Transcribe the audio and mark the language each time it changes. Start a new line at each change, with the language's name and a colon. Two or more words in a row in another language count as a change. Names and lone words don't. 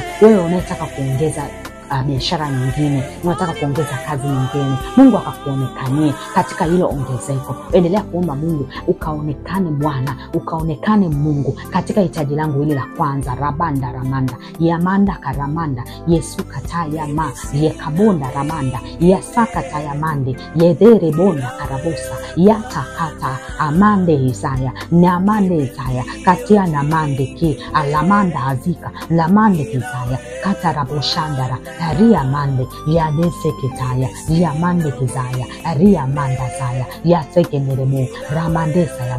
Swahili: Wewe unataka kuongeza biashara nyingine, unataka kuongeza kazi nyingine, Mungu akakuonekanie katika hilo ongezeko. Endelea kuomba Mungu ukaonekane Bwana, ukaonekane Mungu katika hitaji langu hili la kwanza. Rabanda ramanda, yamanda karamanda, Yesu kataya ma, yekabonda ramanda, yasaka tayamande, yedhere bonda karabosa, yatakata amande Isaya, namande Isaya, katia namande ki, alamanda hazika, lamande Isaya, kataraboshandara, ria mande ya dese kitaya ya mande kizaya ria manda saya ya sekeneremo ramandesa ya